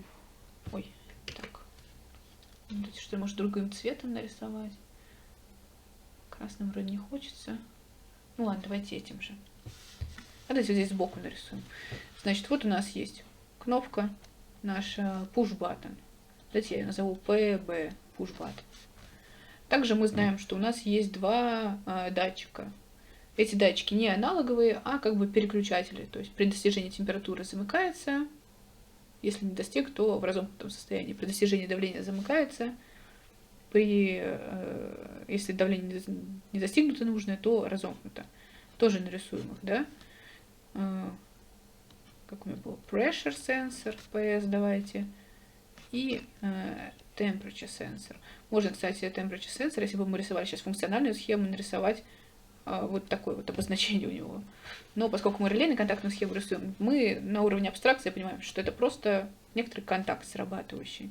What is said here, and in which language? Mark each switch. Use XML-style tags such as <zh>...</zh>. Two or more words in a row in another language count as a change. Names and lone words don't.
<ru>Ой, так. Давайте, что, может, другим цветом нарисовать? Красным вроде не хочется. Ну ладно, давайте этим же. А давайте здесь сбоку нарисуем. Значит, вот у нас есть кнопка, наша</ru> <en>push button.</en> <ru>Давайте я ее назову PB</ru> <en>push button.</en> <ru>Также мы знаем, что у нас есть два датчика. Эти датчики не аналоговые, а как бы переключатели. То есть при достижении температуры замыкается. Если не достиг, то в разомкнутом состоянии. При достижении давления замыкается. Если давление не достигнуто нужное, то разомкнуто. Тоже нарисуем их, да? Как у меня было?</ru> <en>Pressure sensor,</en> <ru>PS давайте. И</ru> <en>temperature sensor.</en> <ru>Можно, кстати,</ru> <en>temperature sensor,</en> <ru>если бы мы рисовали сейчас функциональную схему, нарисовать вот такое вот обозначение у него. Но поскольку мы релейно-контактную схему рисуем, мы на уровне абстракции понимаем, что это просто некоторый контакт срабатывающий.</ru>